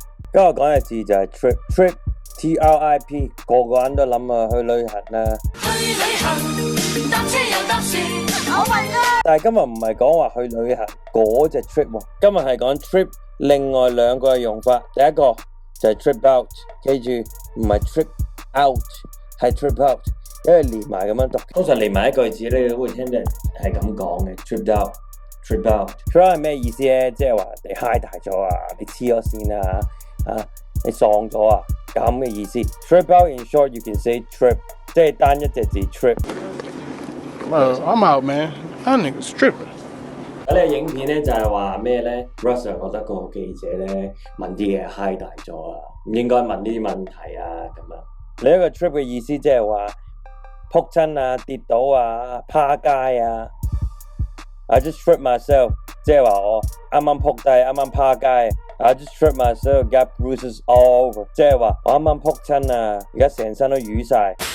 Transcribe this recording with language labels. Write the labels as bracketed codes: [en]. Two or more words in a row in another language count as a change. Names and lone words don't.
[yue] 咁我講嘅字就係 trip T-R-I-P 個個人都諗啊去旅行啦。去旅行搭車又搭船 ， [en] Oh my god！ [yue] 但係今日唔係講話去旅行嗰隻 trip 喎，今日係講 trip 另外兩個嘅用法。第一個就係 [en] trip out， [yue] 記住唔係 [en] trip out， [yue] 係 [en] trip out， [yue] 因為連埋咁樣讀。通常連埋一句子你都會聽到人係咁講嘅 [en] trip out。 trip out [yue] 係咩意思咧？即係話你 high 大咗啊，你黐咗線啊，你喪咗啊，咁嘅意思。 [en] trip out in short you can say trip， [yue] 即係單一隻字 trip。 [en] I'm out, man. That nigga's tripping. [yue] 呢個影片咧就係話咩咧 ？Russell 覺得個記者咧問啲嘢 high 大咗啊，唔應該問呢啲問題啊咁啊。另一個 trip 嘅意思即係話仆親啊、跌倒啊、趴街啊。 [en] I just tripped myself， [yue] 即係話我啱啱仆低、啱啱趴街。 [en] I just tripped myself, got bruises all over， [yue] 即係話我啱啱仆親啊，而家成身都瘀晒。